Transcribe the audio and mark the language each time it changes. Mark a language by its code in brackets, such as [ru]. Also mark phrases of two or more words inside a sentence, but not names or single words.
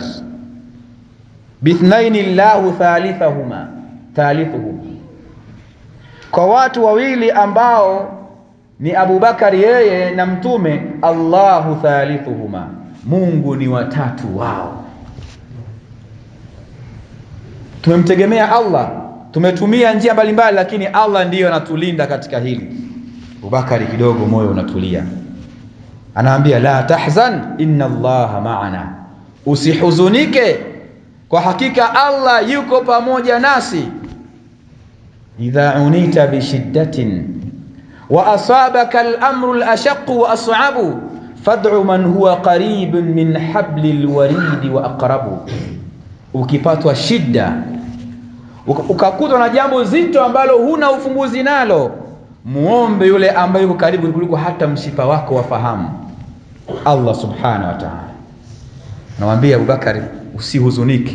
[ar] باثنين الله ثالثهما, [sw] kwa watu wawili ambao ni Abu Bakar yeye na mtume, [ar] الله ثالثهما, [sw] Mungu ni watatu wao. Tumemtegemea Allah, tumetumia njia mbalimbali, lakini Allah ndiyo anatulinda katika hili. Abu Bakari kidogo moyo unatulia, anaambia [ar] لا تحزن إن الله معنا, [sw] usihuzunike, kwa hakika Allah yuko pamoja nasi. [ar] إذا عنيت بشدة وأصابك الأمر الأشق والأصعب فادع من هو قريب من حبل الوريد وأقرب. [sw] Ukipatwa shida, ukakutwa na jambo zito ambalo huna ufumbuzi nalo, muombe yule ambaye yuko karibu kuliko hata mshipa wako wafahamu, Allah [ar] سبحانه وتعالى. [sw] Nawaambia Abu Bakari usihuzuniki.